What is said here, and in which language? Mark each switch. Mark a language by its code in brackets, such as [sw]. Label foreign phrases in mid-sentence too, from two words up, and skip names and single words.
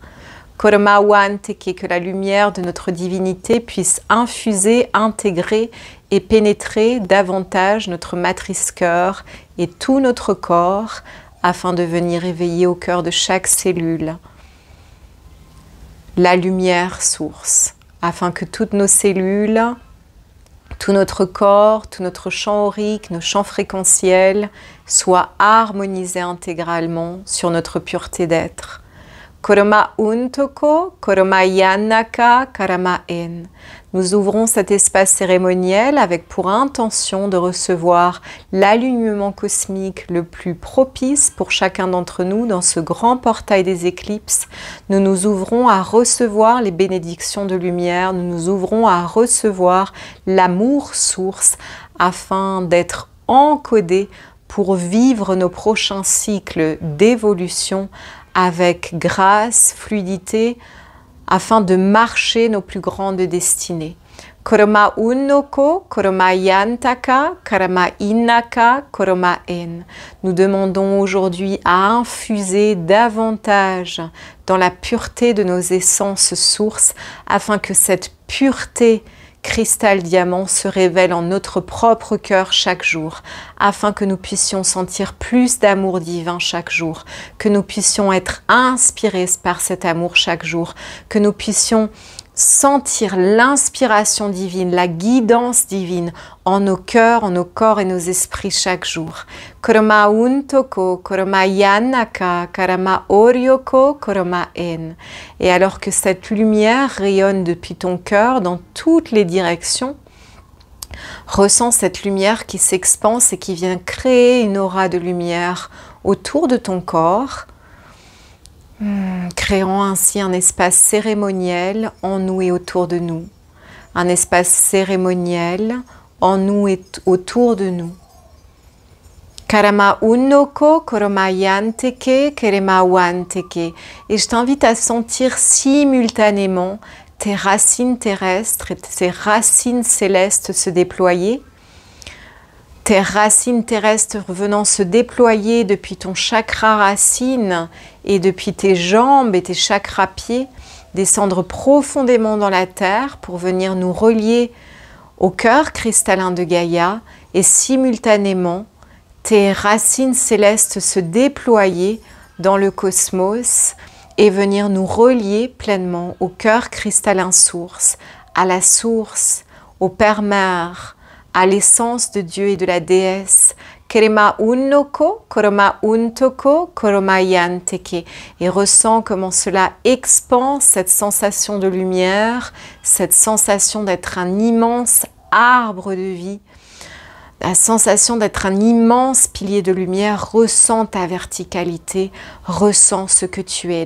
[fr] Koroma Wanteke, que la lumière de notre divinité puisse infuser, intégrer et pénétrer davantage notre matrice cœur et tout notre corps, afin de venir éveiller au cœur de chaque cellule la lumière source, afin que toutes nos cellules, tout notre corps, tout notre champ aurique, nos champs fréquentiels soient harmonisés intégralement sur notre pureté d'être. Koroma untoko, koroma yanaka, karama en. Nous ouvrons cet espace cérémoniel avec pour intention de recevoir l'alignement cosmique le plus propice pour chacun d'entre nous dans ce grand portail des éclipses. Nous nous ouvrons à recevoir les bénédictions de lumière, nous nous ouvrons à recevoir l'amour source afin d'être encodés pour vivre nos prochains cycles d'évolution avec grâce, fluidité, afin de marcher nos plus grandes destinées. Koroma unnoko, koroma yantaka, karama innaka, koroma en. Nous demandons aujourd'hui à infuser davantage dans la pureté de nos essences sources, afin que cette pureté cristal diamant se révèle en notre propre cœur chaque jour, afin que nous puissions sentir plus d'amour divin chaque jour, que nous puissions être inspirés par cet amour chaque jour, que nous puissions sentir l'inspiration divine, la guidance divine en nos cœurs, en nos corps et nos esprits chaque jour. Koroma untoko, koroma yanaka, karama oryoko, koroma en. Et alors que cette lumière rayonne depuis ton cœur dans toutes les directions, ressens cette lumière qui s'expanse et qui vient créer une aura de lumière autour de ton corps, créant ainsi un espace cérémoniel en nous et autour de nous. Un espace cérémoniel en nous et autour de nous. Karama unnoko, koroma yanteke, kerema wanteke. Et je t'invite à sentir simultanément tes racines terrestres et tes racines célestes se déployer. Tes racines terrestres venant se déployer depuis ton chakra racine et depuis tes jambes et tes chakras pieds, descendre profondément dans la terre pour venir nous relier au cœur cristallin de Gaïa, et simultanément tes racines célestes se déployer dans le cosmos et venir nous relier pleinement au cœur cristallin source, à la source, au Père-Mère, à l'essence de Dieu et de la déesse. Kerema unnoko, koroma untoko, koroma yanteke. Et ressens comment cela expanse cette sensation de lumière, cette sensation d'être un immense arbre de vie, la sensation d'être un immense pilier de lumière. Ressens ta verticalité, ressens ce que tu es.